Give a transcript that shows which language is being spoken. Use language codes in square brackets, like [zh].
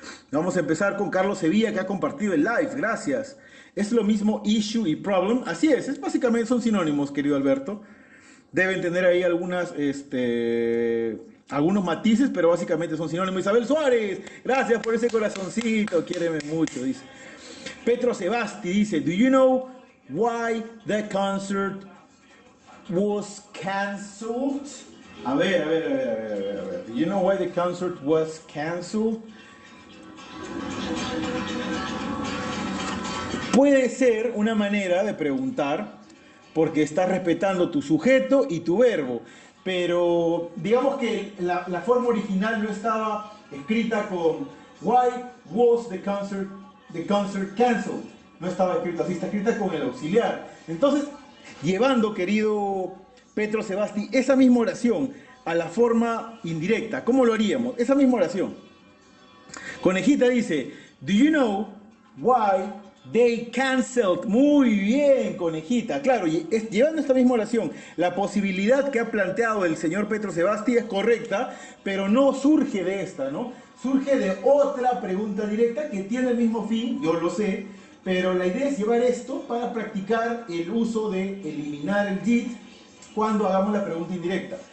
[es] Vamos a empezar con Carlos Sevilla, que ha compartido el live. Gracias. Es lo mismo issue y problem. Así es básicamente son sinónimos, querido Alberto. Deben tener ahí algunos matices, pero básicamente son sinónimos. Isabel Suárez, gracias por ese corazoncito. Quiéreme mucho, dice. [en] Petro Sebasti dice, do you know why the concert was cancelled? [es] A ver. [en] Do you know why the concert was cancelled? [es] Puede ser una manera de preguntar porque estás respetando tu sujeto y tu verbo, pero digamos que la forma original no estaba escrita con [en] why was the concert cancelled. [es] No estaba escrita así, está escrita con el auxiliar. Entonces, llevando, querido Petro Sebasti, esa misma oración a la forma indirecta, ¿cómo lo haríamos? Esa misma oración. [en] Conejita dice, do you know why they cancelled? [es] Muy bien, Conejita. Claro, y llevando esta misma oración, la posibilidad que ha planteado el señor Petro Sebasti es correcta, pero no surge de esta, ¿no? Surge de otra pregunta directa que tiene el mismo fin, yo lo sé, pero la idea es llevar esto para practicar el uso de eliminar el did cuando hagamos la pregunta indirecta.